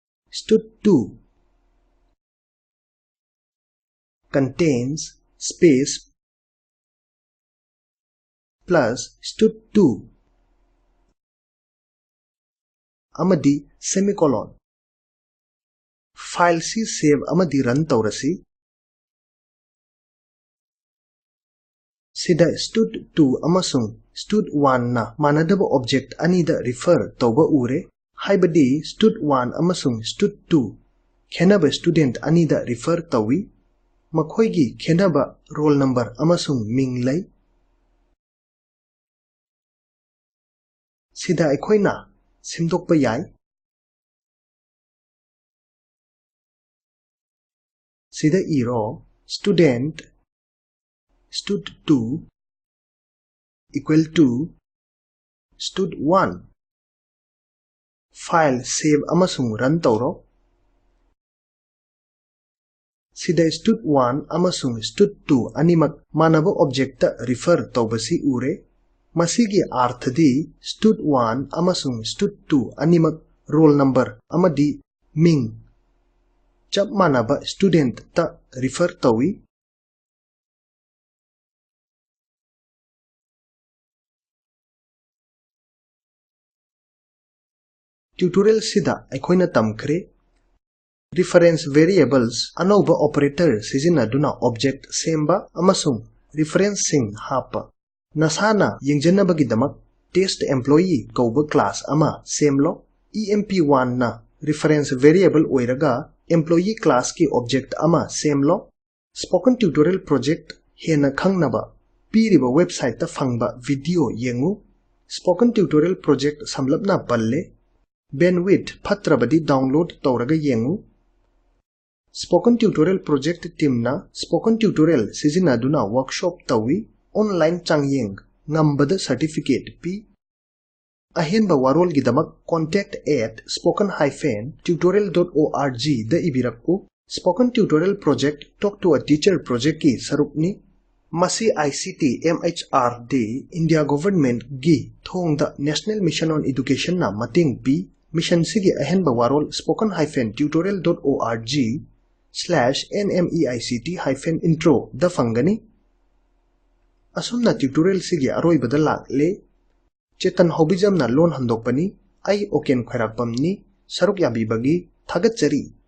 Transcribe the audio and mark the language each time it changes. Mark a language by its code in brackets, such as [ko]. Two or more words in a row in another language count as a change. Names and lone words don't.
[en] stud2 contains space plus stud2 [mni] amadi semicolon file si save amadi run taurasi sida stud2 amasung stud1 na manadaba object anida refer tauba ure haibadi stud1 amasung stud2 khenaba student anida refer tawi makhoigi khenaba roll number amasung ming lay sida aikhoina simdokpa yai sida iro student stud2 [en] equal to stud1 [mni] file save amasung run tauro sida stud1 amasung stud2 animak manaba object ta refer taubasi ure masigi arthadi stud1 amasung stud2 animak roll number amadi ming chap manaba student ta refer tawi tutorial sida aikhoina tamkhre [en] reference variables [mni] anauba operator sizinaduna object semba amasung reference sing hapa nasana yengjenabagidamak test employee kauba class ama semlo emp1 na [en] reference variable [mni] oiraga [en] employee class [mni] ki object ama semlo spoken tutorial project hena khangnaba piriba website ta fangba video yengu spoken tutorial project samlapna palle bandwidth phatrabadi download tauraga yengu spoken tutorial project team na spoken tutorial sizinaduna workshop tawi online changyeng ngambada certificate pi ahenba warol gidamak contact@spoken-tutorial.org da ibirakku spoken tutorial project talk to a teacher project ki sarukni masi ICT MHRD India government gi thongda national mission on education na mating pi mission sigi ahenba warol spoken-tutorial.org/nmeict-intro da fangani asumna tutorial sigi aroi badalak le chetan hobijam na lon handokpani ai oken khairakpamni saruk yabi bagi thagat chari